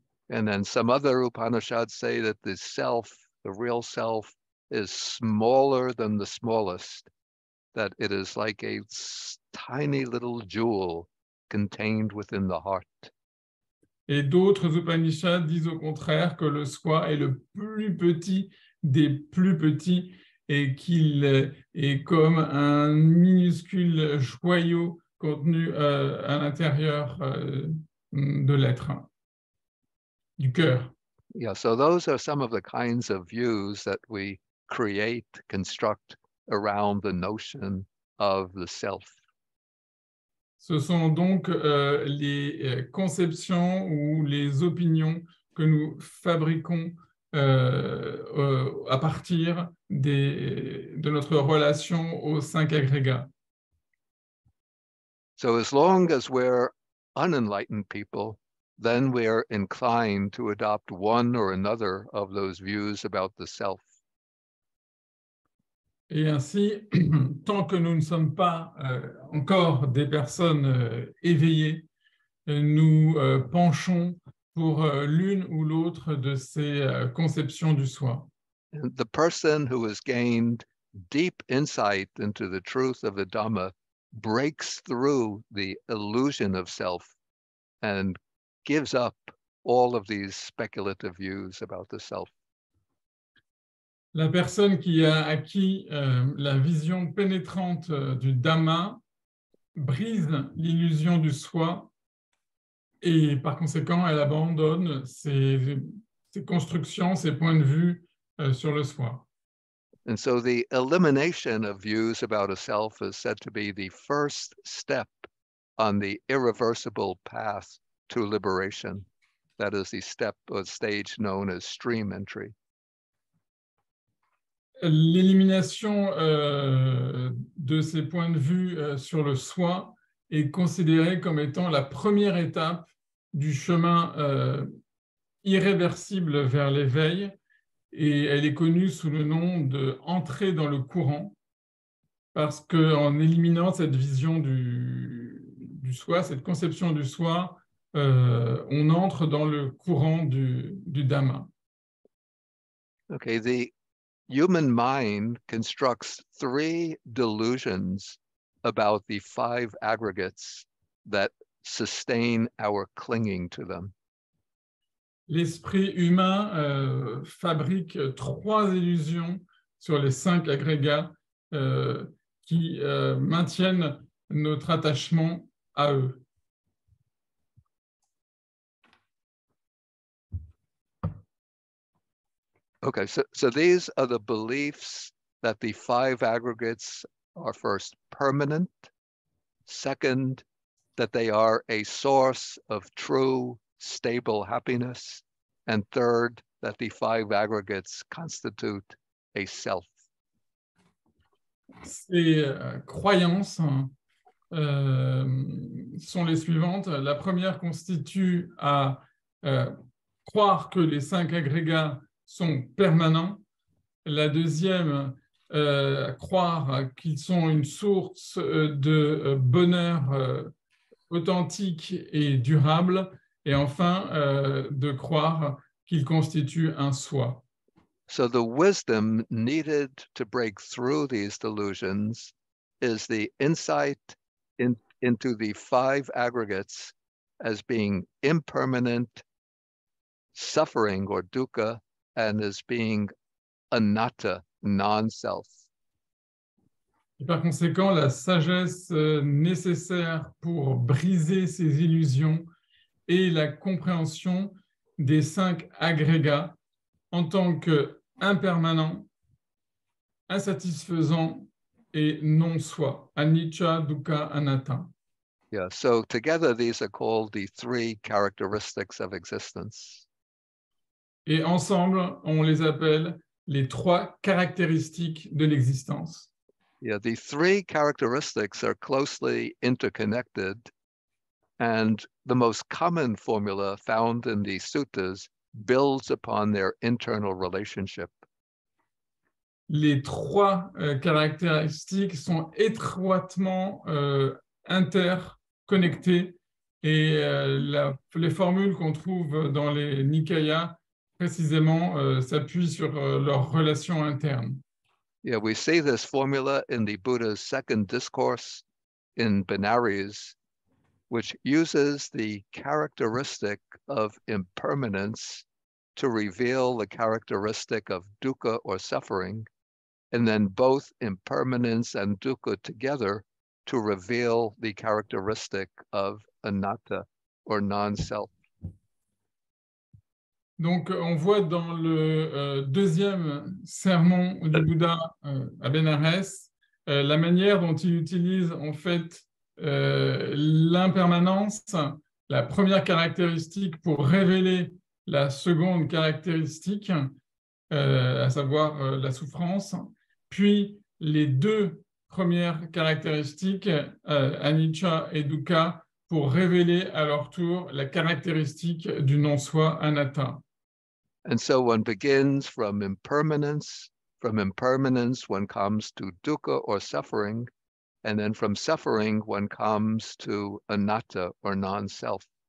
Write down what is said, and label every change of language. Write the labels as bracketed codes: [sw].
[en] And then some other Upanishads say that the self, the real self, is smaller than the smallest, that it is like a tiny little jewel contained within the heart. [fr] Et d'autres Upanishads disent au contraire que le soi est le plus petit des plus petits et qu'il est comme un minuscule joyau contenu à l'intérieur de l'être, du cœur. [en] Yeah, so those are some of the kinds of views that we construct around the notion of the self. [fr] Ce sont donc les conceptions ou les opinions que nous fabriquons à partir de notre relation aux cinq agrégats. [en] So as long as we're unenlightened people, then we're inclined to adopt one or another of those views about the self. [fr] Et ainsi, tant que nous ne sommes pas encore des personnes éveillées, nous penchons pour l'une ou l'autre de ces conceptions du soi. [en] And the person who has gained deep insight into the truth of the Dhamma breaks through the illusion of self and gives up all of these speculative views about the self. [fr] La personne qui a acquis la vision pénétrante du Dhamma brise l'illusion du soi et par conséquent, elle abandonne ses constructions, ses points de vue sur le soi. [en] And so the elimination of views about a self is said to be the first step on the irreversible path to liberation. That is the step or stage known as stream entry. [fr] L'élimination de ces points de vue sur le soi est considérée comme étant la première étape du chemin irréversible vers l'éveil, et elle est connue sous le nom de « entrer dans le courant », parce qu'en éliminant cette vision du soi, cette conception du soi, on entre dans le courant du Dhamma. [en] Okay, the human mind constructs three delusions about the five aggregates that sustain our clinging to them. [fr] L'esprit humain fabrique trois illusions sur les cinq agrégats qui maintiennent notre attachement à eux. [en] Okay, so these are the beliefs that the five aggregates are first permanent, second, that they are a source of true, stable happiness. And third, that the five aggregates constitute a self. [fr] Ces croyances sont les suivantes. La première constitue à croire que les cinq agrégats sont permanents. La deuxième, croire qu'ils sont une source de bonheur authentique et durable. Et enfin, de croire qu'ils constituent un soi. [en] So the wisdom needed to break through these delusions is the insight into the five aggregates as being impermanent, suffering or dukkha, and as being anatta, non-self. [fr] Et par conséquent, la sagesse nécessaire pour briser ces illusions est la compréhension des cinq agrégats en tant qu'impermanents, insatisfaisants et non-soi, anicca, dukkha, anatta. [en] Yeah, so together these are called the three characteristics of existence. [fr] Et ensemble, on les appelle les trois caractéristiques de l'existence. [en] Yeah, the three characteristics are closely interconnected, and the most common formula found in the suttas builds upon their internal relationship. [fr] Les trois caractéristiques sont étroitement interconnectées et les formules qu'on trouve dans les Nikayas précisément s'appuient sur leur relation interne. [en] Yeah, we see this formula in the Buddha's second discourse in Benares, which uses the characteristic of impermanence to reveal the characteristic of dukkha or suffering, and then both impermanence and dukkha together to reveal the characteristic of anatta or non-self. [fr] Donc, on voit dans le deuxième sermon du Bouddha à Benares la manière dont il utilise en fait l'impermanence, la première caractéristique pour révéler la seconde caractéristique, à savoir la souffrance, puis les deux premières caractéristiques, anicca et dukkha, pour révéler à leur tour la caractéristique du non-soi anatta. [en] And so one begins from impermanence. From impermanence, one comes to dukkha or suffering. And then from suffering, one comes to anatta or non-self.